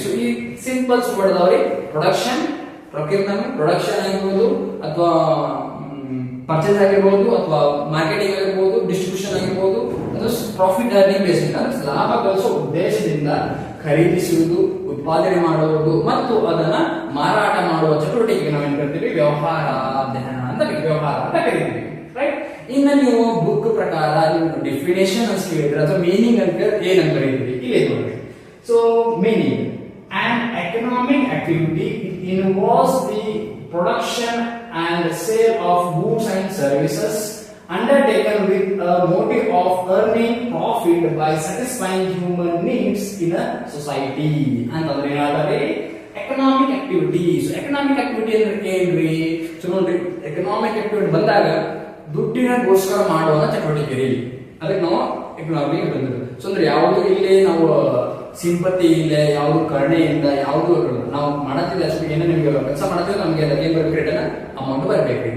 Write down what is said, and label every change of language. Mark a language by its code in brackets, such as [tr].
[kn] So ಈ simples word production, production ಆಗಿರ್ಬೋದು, ಅಥವಾ ಪರ್ಚೇಸ್ ಆಗಿರ್ಬೋದು, ಅಥವಾ ಮಾರ್ಕೆಟಿಂಗ್ ಆಗಿರ್ಬೋದು, ಡಿಸ್ಟ್ರಿಬ್ಯೂಷನ್ ಆಗಿರ್ಬೋದು, ಅದು ಪ್ರಾಫಿಟ್ ಅರ್ನಿಂಗ್ ಬೇಸ್, ಲಾಭ ಗಳಿಸೋ ಉದ್ದೇಶದಿಂದ ಖರೀದಿಸುವುದು, ಉತ್ಪಾದನೆ ಮಾಡುವುದು ಮತ್ತು ಅದನ್ನ ಮಾರಾಟ ಮಾಡುವ ಚಟುವಟಿಕೆ ನಾವೇನ್ ಕರಿತೀವಿ ವ್ಯವಹಾರ ಅಧ್ಯಯನ ಅಂತ ಕರಿತೀವಿ, ರೈಟ್. ಇನ್ನು ನೀವು ಬುಕ್ ಪ್ರಕಾರ ನೀವು ಡೆಫಿನೇಷನ್ ಅಂತ ಕೇಳಿದ್ರೆ ಅಥವಾ ಮೀನಿಂಗ್ ಅಂತ ಏನಂತ ಕರೀತೀವಿ ಇಲ್ಲಿ ನೋಡಿ. [en] So meaning an economic activity involves the production and sale of goods and services undertaken with a motive of earning profit by satisfying human needs in a society. [kn] ಅಂತಂದ್ರೆ ಏನಾದರೆ economic activity. So economic activity ಅಂದ್ರೆ ಏನ್ರಿ? So ನೋಡ್ರಿ, economic activity ಬಂದಾಗ ದುಡ್ಡಿನಗೋಸ್ಕರ ಮಾಡುವ ಚಟುವಟಿಕೆ ರೀ, ಅದಕ್ಕೆ ನಾವು ಎಕನಾಮಿಕ್ ಬಂದಿರೋದು. ಸೊ ಅಂದ್ರೆ ಯಾವುದು ಇಲ್ಲಿ ನಾವು ಸಿಂಪತಿ ಇಲ್ಲ, ಯಾವುದು ಕರುಣೆಯಿಂದ, ಯಾವುದು ನಾವು ಮಾಡತ್ತಿಲ್ಲ ಅಷ್ಟು ಏನೋ ನಿಮ್ಗೆ ಕೆಲಸ ಮಾಡ್ತೀವಿ, ನಮಗೆ ಅದಕ್ಕೆ ಏನ್ ಬರಬೇಕು, ರಿಟರ್ನ್ ಅಮೌಂಟ್ ಬರಬೇಕು.